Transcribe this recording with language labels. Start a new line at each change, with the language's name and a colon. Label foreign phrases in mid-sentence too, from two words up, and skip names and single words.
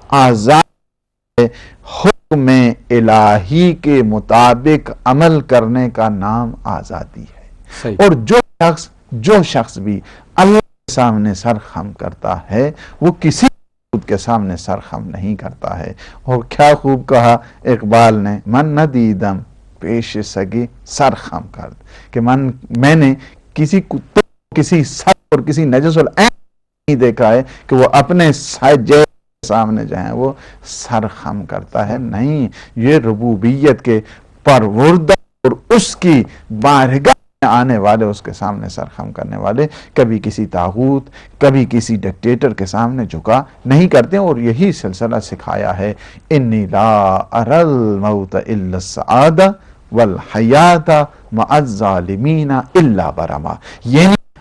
Urdu: آزاد حکم الہی کے مطابق عمل کرنے کا نام آزادی ہے، صحیح۔ اور جو شخص بھی اللہ کے سامنے سر خم کرتا ہے وہ کسی خود کے سامنے سر خم نہیں کرتا ہے۔ اور کیا خوب کہا اقبال نے،
Persian: من نہ دیدم پیش سگی سر خم کرد،
Urdu: کہ میں نے کسی سر اور کسی نجس العین نہیں دیکھا ہے کہ وہ اپنے سجے سامنے جو ہیں وہ سر خم کرتا ہے، نہیں، یہ ربوبیت کے پروردہ اور اس کی بارگاہ میں آنے والے، اس کے سامنے سر خم کرنے والے کبھی کسی طاغوت کبھی کسی ڈکٹیٹر کے سامنے جھکا نہیں کرتے، اور یہی سلسلہ سکھایا ہے،
Arabic: انی لا اری الموت الا السعادہ والحیات مع الظالمین الا برما،
Urdu: یعنی